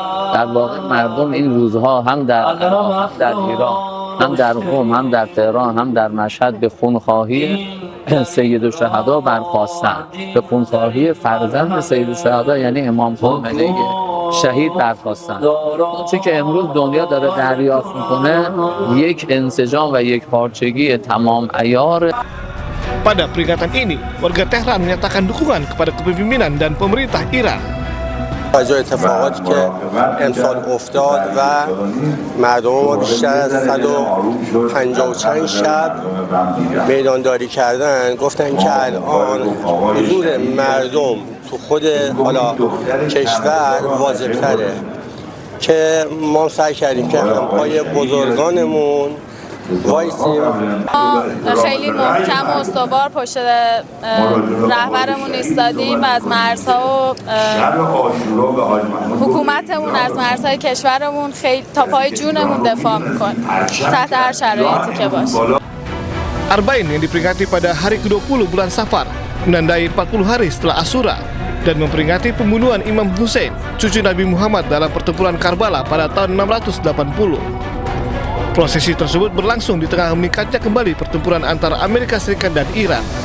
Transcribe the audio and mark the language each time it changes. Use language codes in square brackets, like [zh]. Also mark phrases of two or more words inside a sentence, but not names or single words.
[fa] در واقع مردم این روزها هم در عراق هم در ایران هم در قم هم در تهران هم در مشهد به خونخواهی سید الشهدا برخاستند، به خونخواهی فرزند سید الشهدا یعنی امام خمینی شهید برخاستند. چه که امروز دنیا داره دریافت میکنه یک انسجام و یک پارچگی تمام عیار. [id] Pada peringatan ini, warga Tehran menyatakan dukungan kepada kepemimpinan dan pemerintah Iran. [fa] توجه اتفاقاتی که امسال افتاد و مردم ما بیشتر از 150 چند شب میدانداری کردن، گفتن که الان حضور مردم تو خود حالا کشور واجب تره که ما سعی کردیم که همپای بزرگانمون وایسیم. خیلی محکم و استوار پشت رهبرمون ایستادیم و از مرزها و حکومتمون از مرزهای کشورمون خیلی تا پای جونمون دفاع میکنیم تحت هر شرایطی که باشه. [id] Arba'in yang diperingati pada hari ke-20 bulan Safar menandai 40 hari setelah Asyura dan memperingati pembunuhan Imam Hussein, cucu Nabi Muhammad dalam pertempuran Karbala pada tahun 680. Prosesi tersebut berlangsung di tengah meningkatnya kembali pertempuran antara Amerika Serikat dan Iran.